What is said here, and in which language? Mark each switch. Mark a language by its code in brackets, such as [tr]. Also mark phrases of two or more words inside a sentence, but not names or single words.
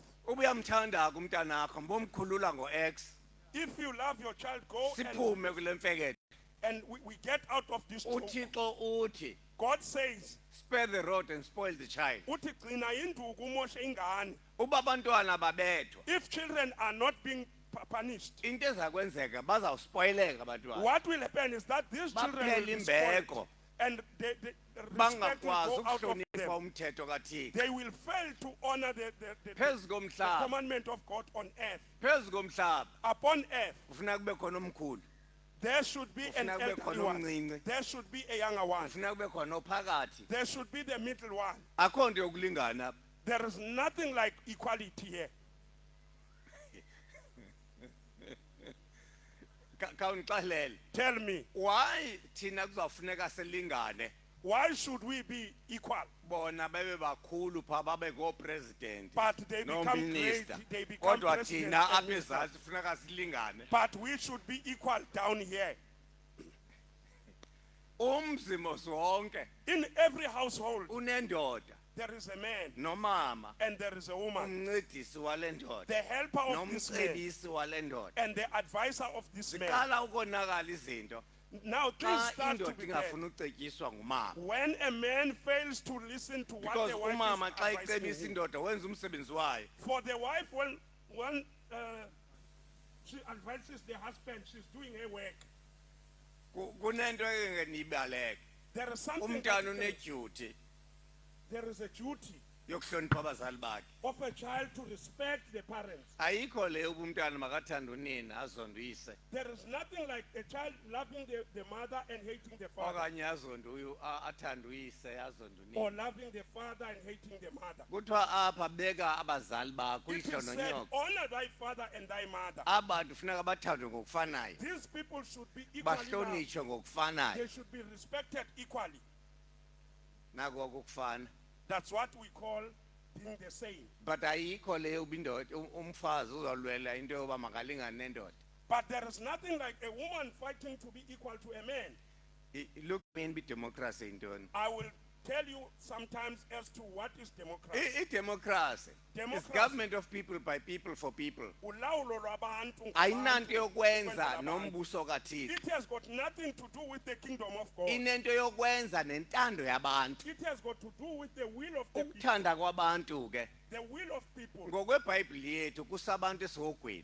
[xh] uba uyamthanda ke umntanakho mbomkhulula ngo-x [en] If you love your child, go [xh] siphume kule mfeketho [en] and we get out of this trouble. [xh] uthixo uthi [en] God says, spare the rod and spoil the child [xh] uthi gcina induku umoshe ingane. uba abantwana babethwa [en] If children are not being punished, [xh] into eza kwenzeka bazawuspoyileka abantwana [en] what will happen is that these children will [xh] baphela [en] be [xh] imbeko [en] spoiled, and the respect will [xh] bangakwazi [en] go out of [xh] ukuhlonipha [en] them. [xh] umthetho kathixo [en] They will fail to honor [xh] phezu [en] the [xh] komhlaba [en] commandment of God on earth. [xh] phezu komhlaba [en] Upon earth, [xh] kufuneka kube khona omkhulu [en] there should be an [xh] Kufuneka kube [en] elderly [xh] khona [en] one. [xh] omncinci. [en] There should be a younger one. [xh] kufuneka kube khona ophakathi [en] There should be the middle one. [xh] akho nto yokulingana apha [en] There is nothing like equality here. [xh] khawundixelele [en] Tell me, [xh] why thina kuzawufuneka silingane [en] why should we be equal? [xh] bona bebe bakhulu phaa babe ngoopresident [en] But they become great. [xh] noominista [en] They become [xh] kodwa [en] president [xh] thina [en] and [xh] apha [en] minister. [xh] ezantsi funeka silingane [en] But we should be equal down here. [xh] umzi mos wonke [en] In every household, [xh] unendoda [en] there is a man [xh] nomama [en] and there is a woman. [xh] umncedisi wale ndoda [en] The helper of this man [xh] nomcebisi wale ndoda [en] and the advisor of this man. [xh] ziqala ukonakala izinto [en] Now things [xh] xa [en] start to [xh] indoda [en] be bad. [xh] ingafuni ucetyiswa ngumama [en] When a man fails to listen to what [xh] because [en] the wife [xh] umama [en] is [xh] xa [en] advising [xh] icebisa [en] him. [xh] indoda wenza umsebenzi wayo [en] For the wife, when she advises the husband, she's doing her work. [xh] kunento engenibaleka [en] There is something. [xh] umntana unedyuti [en] There is a duty [xh] yokuhlonipha abazali bakhe [en] of a child to respect the parents. [xh] ayikho le uba umntana makathande unina azonde uyise [en] There is nothing like a child loving the mother and hating the father, [xh] okanye azonde athande uyise azonde [en] or [xh] unina [en] loving the father and hating the mother. [xh] kuthiwa apha beka abazali bakho [en] It [xh] uyihlo [en] is said, [xh] nonyoko [en] honor thy father and thy mother. [xh] abantu funeka bathandwe ngokufanayo [en] These people should be equally loved. [xh] bahlonitshwe ngokufanayo [en] They should be respected equally. [xh] nako kukufana [en] That's what we call being the same. [xh] but ayikho le uba indoda umfazi uzawulwela into yoba makalingane nendoda [en] But there is nothing like a woman fighting to be equal to a man. look mean [xh] idemocracy yintoni [en] I will tell you sometimes as to what is democracy. idemocracy is Democracy. government of people by people for people [xh] Ulawulo lwabantu ayinanto ngabantu, yokwenza ukwenza abantu. nombuso kathixo [en] It has got nothing to do with the kingdom of God. [xh] inento yokwenza nentando yabantu [en] It has got to do with the will of the people. [xh] ukuthanda kwabantu ke [en] The will of people. [xh] ngokwebhayibhile yethu kusabantu esihogweni